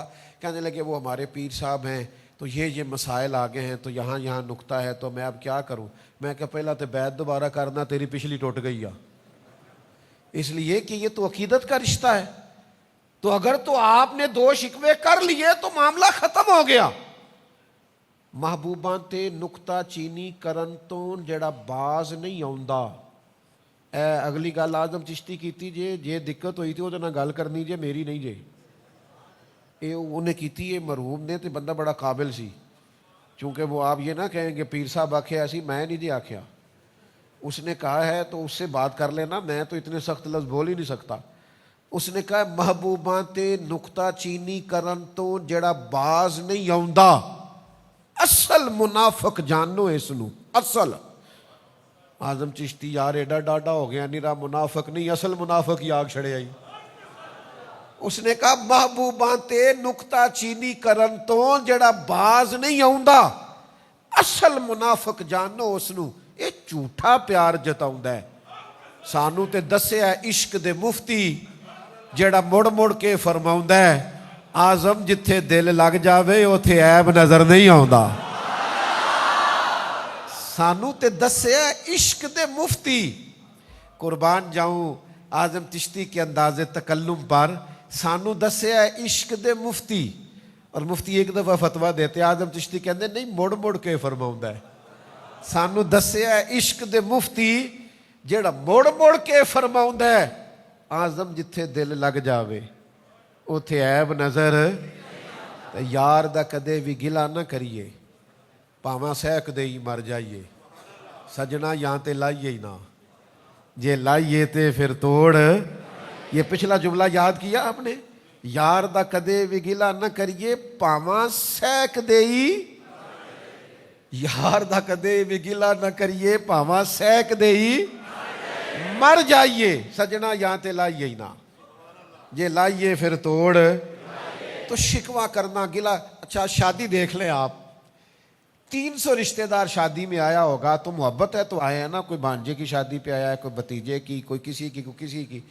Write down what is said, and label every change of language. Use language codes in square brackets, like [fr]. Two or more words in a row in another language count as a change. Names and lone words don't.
[ur] کہنے لگے وہ ہمارے پیر صاحب ہیں تو یہ مسائل آگے ہیں, تو یہاں نکتہ ہے, تو میں اب کیا کروں؟ میں کہا پہلا تو بیعت دوبارہ کرنا, تیری پچھلی ٹوٹ گئی ہے. اس لیے کہ یہ تو عقیدت کا رشتہ ہے. تو اگر تو آپ نے 2 شکوے کر لیے تو معاملہ ختم ہو گیا. [pa] محبوباں تے نکتہ چینی کرن تو جڑا باز نہیں آوندا. اے اگلی گل آزم چشتی کیتی جے دقت ہوئی تھی وہ نہ گل کرنی جے, میری نہیں جے. یہ انہیں کیتی ہے مرحوم نے, تو بندہ بڑا قابل سی, [ur] چونکہ وہ آپ یہ نہ کہیں کہ پیر صاحب [pa] آکھے ایسی, میں نہیں جی آکھیا. [ur] اس نے کہا ہے تو اس سے بات کر لینا, میں تو اتنے سخت لفظ بول ہی نہیں سکتا. اس نے کہا [pa] محبوباں تے نکتہ چینی کرن تو جڑا باز نہیں آوندا, اصل منافق جانو اس نو, اصل. آزم چشتی یار ایڈا ڈاڈا ہو گیا, نیرا منافق نہیں اصل منافق ہی آگ چھڑے آئی. [ur] اس نے کہا [pa] محبوباں تے نکتہ چینی کرن تو جڑا باز نہیں آوندا, اصل منافق جانو اس نو, یہ جھوٹا پیار جتاؤندا ہے. سانو تے دسیا عشق دے مفتی جڑا مڑ مڑ کے فرماؤندا ہے آزم جتھے دل لگ جاوے اوتھے عیب نظر نہیں آوندا. سانو تے دسیا عشق دے مفتی. [ur] قربان جاؤں آزم چشتی کے انداز تکلم پر, [pa] سانو دسیا عشق دے مفتی. [ur] اور مفتی ایک دفعہ فتویٰ دیتے, [pa] آزم چشتی کہندے نہیں مڑ مڑ کے فرماؤندا ہے. سانو دسیا عشق دے مفتی جڑا مڑ مڑ کے فرماؤندا ہے آزم جتھے دل لگ جاوے اوتھے عیب نظر. یار دا کدے بھی گلا نہ کریے, پاواں سہک دے ہی مر جائیے. سجنا یہاں تے لائیے ہی نہ, جے لائیے تے پھر توڑ. [ur] یہ پچھلا جملہ یاد کیا آپ نے, [pa] یار دا کدے بھی گلا نہ کریے پاواں سہک دے ہی. یار دا کدے بھی گلا نہ کریے پاواں سہک دے ہی مر جائیے. سجنا یہاں تے لائیے ہی نہ, جے لائیے پھر توڑ. [ur] تو شکوہ کرنا, گلا. اچھا شادی دیکھ لیں آپ, 300 رشتہ دار شادی میں آیا ہوگا, تو محبت ہے تو آئے ہیں نا. کوئی بھانجے کی شادی پہ آیا ہے, کوئی بھتیجے کی, کوئی کسی کی, کوئی کسی کی.